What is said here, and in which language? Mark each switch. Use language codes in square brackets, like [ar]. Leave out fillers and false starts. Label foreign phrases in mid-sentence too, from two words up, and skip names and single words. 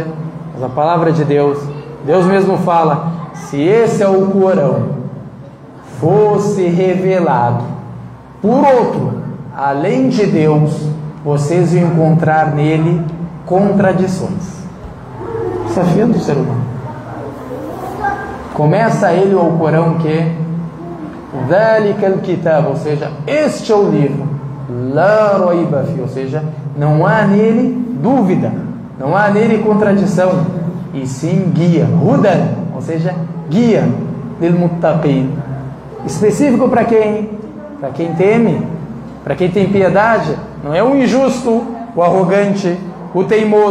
[pt] Mas a palavra de Deus, Deus mesmo fala: se esse Alcorão fosse revelado por outro, além de Deus, vocês iam encontrar nele contradições. Desafiando o ser humano. Começa ele o Alcorão que [ar] ذَلِكَ الْكِتَابُ, [pt] ou seja, este é o livro, [ar] لَا رَيْبَ فِيهِ, [pt] ou seja, não há nele dúvida, não há nele contradição, e sim guia, hudan, ou seja, guia, lilmuttaqin, específico para quem? Para quem teme, para quem tem piedade. Não é o injusto, o arrogante, o teimoso.